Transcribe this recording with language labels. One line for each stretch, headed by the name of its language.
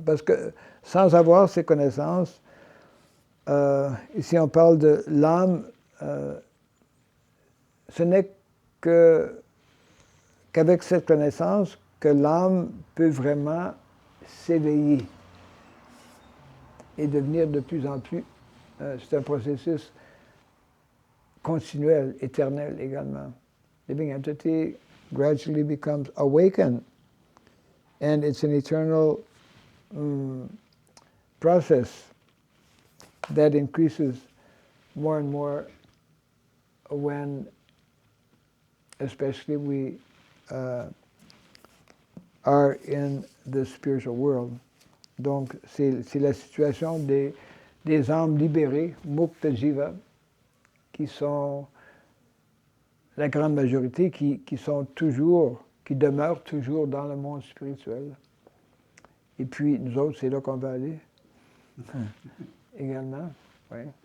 French: Parce que sans avoir ces connaissances, ici on parle de l'âme, ce n'est qu'avec cette connaissance que l'âme peut vraiment s'éveiller et devenir de plus en plus... c'est un processus continuel, éternel également.
English: Living entity gradually becomes awakened, and it's an eternal process that increases more and more when, especially, we are in the spiritual world.
French: Donc, c'est la situation des âmes libérées, Mukta Jiva, qui sont la grande majorité, qui demeurent toujours dans le monde spirituel. Et puis, nous autres, c'est là qu'on va aller. Également, oui.